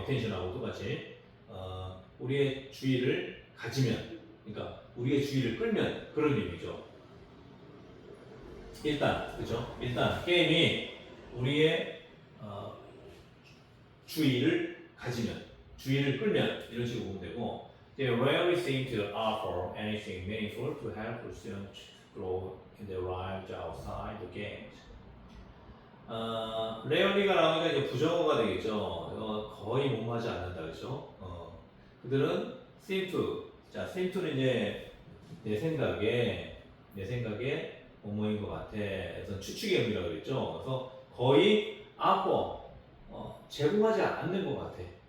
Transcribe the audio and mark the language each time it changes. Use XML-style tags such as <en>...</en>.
<ko>어텐션하고 똑같이 우리의 주의를 가지면, 그러니까 우리의 주의를 끌면 그런 의미죠. 일단 그죠? 일단 게임이 우리의 주의를 가지면 주의를 끌면 이런 식으로 보면 되고</ko> <en>they rarely seem to offer anything meaningful to help the students grow in their lives outside the games.</en> <ko>rarely가 나오니까 이제 부정어가 되겠죠. 거의 못마지 않는다, 그렇죠? 그들은 seem to, 자, seem to는 이제 내 생각에 뭐뭐인 것 같아. 그래서 추측의 의미라고 그랬죠. 그래서 거의 offer, 제공하지 않는 것 같아.</ko>